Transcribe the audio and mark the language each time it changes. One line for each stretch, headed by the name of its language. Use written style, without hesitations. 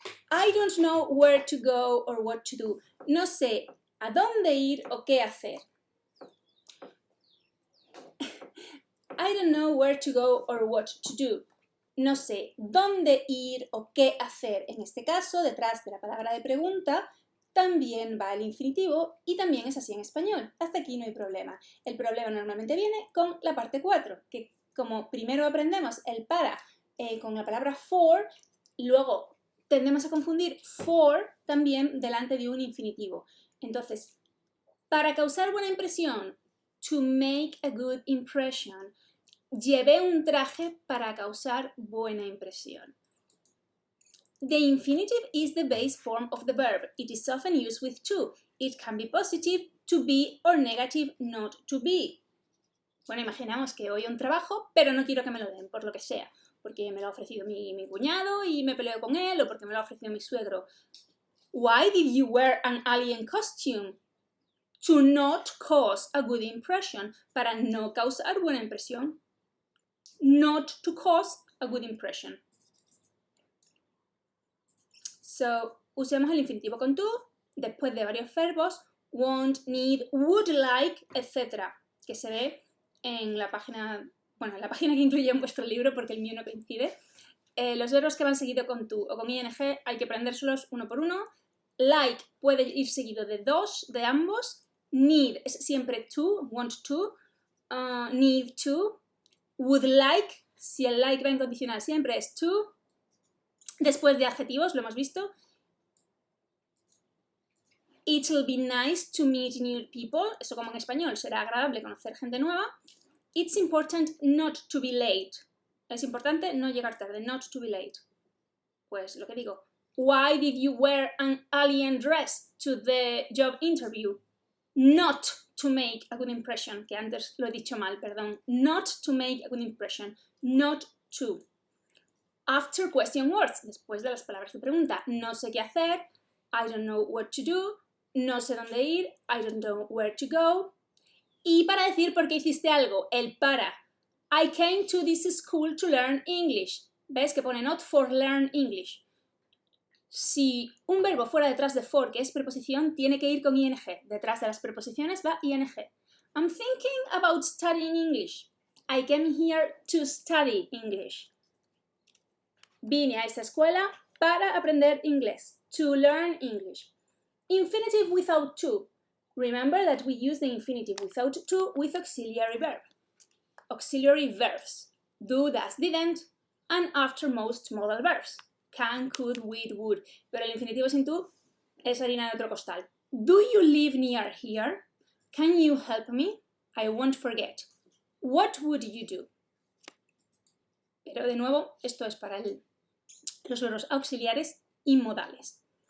English: I don't know where to go or what to do.
Spanish: No sé a dónde ir o qué hacer.
English: I don't know where to go or what to do.
Spanish: No sé dónde ir o qué hacer. En este caso, detrás de la palabra de pregunta, también va el infinitivo y también es así en español. Hasta aquí no hay problema. El problema normalmente viene con la parte 4, que como primero aprendemos el para con la palabra for, luego tendemos a confundir for también delante de un infinitivo. Entonces, para causar buena impresión,
English: to make a good impression,
Spanish: llevé un traje para causar buena impresión.
English: The infinitive is the base form of the verb. It is often used with to. It can be positive, to be, or negative, not to be.
Spanish: Bueno, imaginamos que hoy hay un trabajo, pero no quiero que me lo den, por lo que sea. Porque me lo ha ofrecido mi cuñado y me peleo con él, o porque me lo ha ofrecido mi suegro.
English: Why did you wear an alien costume? To not cause a good impression.
Spanish: Para no causar buena impresión.
English: Not to cause a good impression.
Spanish: So, usemos el infinitivo con to, después de varios verbos, want, need, would like, etc. Que se ve en la página, bueno, en la página que incluye en vuestro libro, porque el mío no coincide. Los verbos que van seguido con to o con ing hay que aprendérselos uno por uno. Like puede ir seguido de dos, de ambos. Need es siempre to, want to, need to. Would like, si el like va en condicional, siempre es to. Después de adjetivos, lo hemos visto.
English: It will be nice to meet new people.
Spanish: Eso como en español, será agradable conocer gente nueva.
English: It's important not to be late.
Spanish: Es importante no llegar tarde,
English: not to be late.
Spanish: Pues lo que digo.
English: Why did you wear an alien dress to the job interview? Not to make a good impression,
Spanish: que antes lo he dicho mal, perdón.
English: Not to make a good impression, not to. After question words,
Spanish: después de las palabras de pregunta. No sé qué hacer,
English: I don't know what to do,
Spanish: no sé dónde ir,
English: I don't know where to go.
Spanish: Y para decir por qué hiciste algo, el para.
English: I came to this school to learn English.
Spanish: ¿Ves que pone
English: not for learn English?
Spanish: Si un verbo fuera detrás de for, que es preposición, tiene que ir con ing. Detrás de las preposiciones va ing.
English: I'm thinking about studying English. I came here to study English.
Spanish: Vine a esta escuela para aprender inglés.
English: To learn English. Infinitive without to. Remember that we use the infinitive without to with auxiliary verb. Auxiliary verbs. Do, does, didn't, and after most modal verbs. Can, could, would.
Spanish: Pero el infinitivo sin to es harina de otro costal.
English: Do you live near here? Can you help me? I won't forget. What would you do?
Spanish: Pero de nuevo, esto es para los verbos auxiliares y modales.